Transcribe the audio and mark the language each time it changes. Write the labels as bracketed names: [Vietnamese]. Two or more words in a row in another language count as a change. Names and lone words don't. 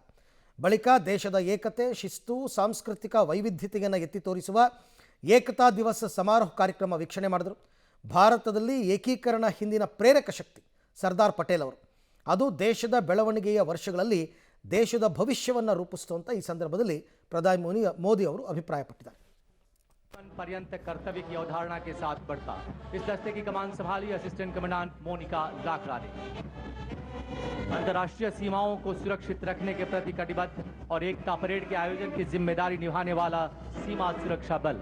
[Kannada] ಬಳಿಕ ದೇಶದ ಏಕತೆ, ಶಿಸ್ತು, ಸಾಂಸ್ಕೃತಿಕ ವೈವಿಧ್ಯತೆಯನ್ನು ಎತ್ತಿ ತೋರಿಸುವ ಏಕತಾ ದಿವಸ ಸಮಾರೋಹ ಕಾರ್ಯಕ್ರಮ ವೀಕ್ಷಣೆ ಮಾಡಿದರು. ಭಾರತದಲ್ಲಿ ಏಕೀಕರಣ ಹಿಂದಿನ ಪ್ರೇರಕ ಶಕ್ತಿ ಸರ್ದಾರ್ ಪಟೇಲ್ ಅವರು. ಅದು ದೇಶದ ಬೆಳವಣಿಗೆಯ ವರ್ಷಗಳಲ್ಲಿ ದೇಶದ ಭವಿಷ್ಯವನ್ನು ರೂಪಿಸಿತು ಅಂತ ಈ ಸಂದರ್ಭದಲ್ಲಿ ಪ್ರಧಾನಿ ಮೋದಿ ಅವರು ಅಭಿಪ್ರಾಯಪಟ್ಟಿದ್ದಾರೆ. [Hindi] पर्यंत कर्तव्य की अवधारणा के साथ बढ़ता इस दस्ते की कमान संभाली असिस्टेंट कमांडेंट मोनिका लाकरा ने। अंतर्राष्ट्रीय सीमाओं को सुरक्षित रखने के प्रति कटिबद्ध और एकता परेड के आयोजन की जिम्मेदारी निभाने वाला सीमा सुरक्षा बल।